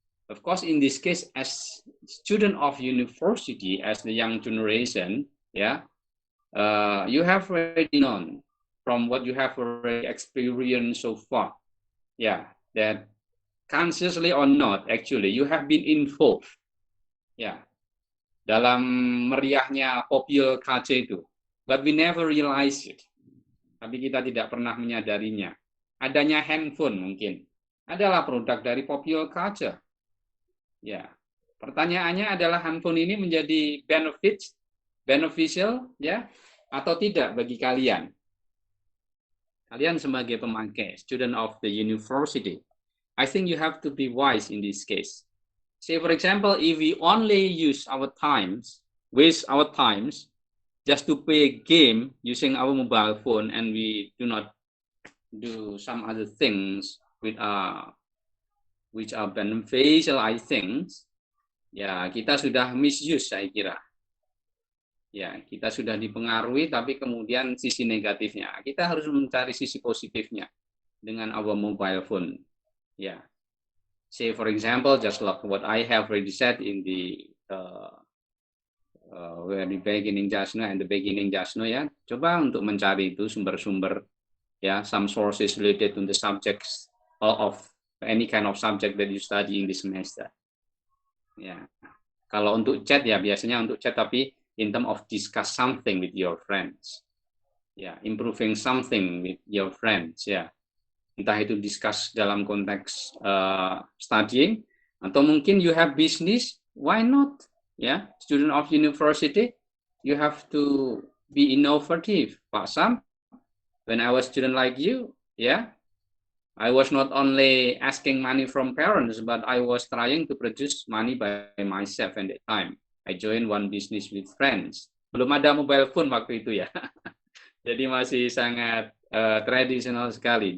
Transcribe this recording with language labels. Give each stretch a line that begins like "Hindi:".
English: Of course, in this case, as student of university, as the young generation, yeah, you have already known from what you have already experienced so far, yeah, that consciously or not, actually, you have been involved, ya,
Indonesian: dalam meriahnya popular culture itu.
English: But we never realize it.
Indonesian: Tapi kita tidak pernah menyadarinya. Adanya handphone mungkin adalah produk dari popular culture. Ya, pertanyaannya adalah handphone ini menjadi beneficial, ya, atau tidak bagi kalian? Kalian sebagai pemakai,
English: student of the university, I think you have to be wise in this case. Say, for example, if we only use our times, waste our times just to play a game using our mobile phone, and we do not do some other things which are beneficial, I think,
Indonesian: ya kita sudah misuse, saya kira. Ya, kita sudah dipengaruhi, tapi kemudian sisi negatifnya. Kita harus mencari sisi positifnya dengan
English: our mobile phone. Ya, say for example, just like what I have already said in the the beginning just now and the beginning just now, ya.
Indonesian: Coba untuk mencari itu sumber-sumber, ya,
English: some sources related to the subjects of any kind of subject that you study in this semester.
Indonesian: Ya, kalau untuk chat ya biasanya untuk chat, tapi
English: in terms of discuss something with your friends, ya, improving something with your friends, ya,
Indonesian: entah itu discuss dalam konteks studying, atau mungkin
English: you have business, why not, ya, student of university, you have to be innovative, Pak Sam. When I was student like you, ya, I was not only asking money from parents, but I was trying to produce money by myself. And at that time, I joined one business with friends.
Indonesian: belum ada mobile phone waktu itu ya. Jadi masih sangat tradisional sekali.